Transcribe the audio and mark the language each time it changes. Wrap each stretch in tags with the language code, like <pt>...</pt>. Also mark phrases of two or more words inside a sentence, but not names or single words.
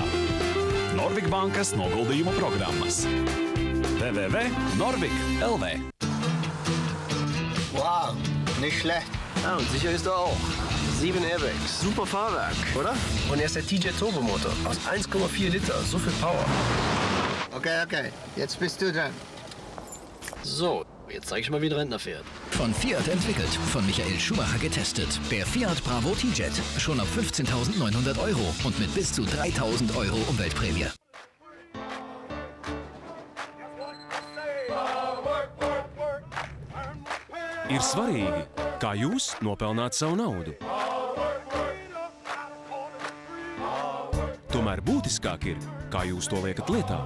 <lv>Norvik bankas noguldījumu programmas. www.norvik.lv.</lv> <de>Wow, nicht schlecht. Ja, und sicher ist er auch. 7 Airbags. Super Fahrwerk, oder? Und er ist der TJ Turbomotor aus 1,4 Liter. So viel Power. Okay. Jetzt bist du dran. So, jetzt zeig ich mal, wie ein Rentner fährt. Von Fiat entwickelt, von Michael Schumacher getestet. Der Fiat Bravo T-Jet. Schon auf 15.900 € und mit bis zu 3.000 € Umweltprämie.</de> <lv>Ir svarīgi, kā jūs nopelnāt savu naudu. Tomēr būtiskāk ir, kā jūs to liekat lietā.</lv>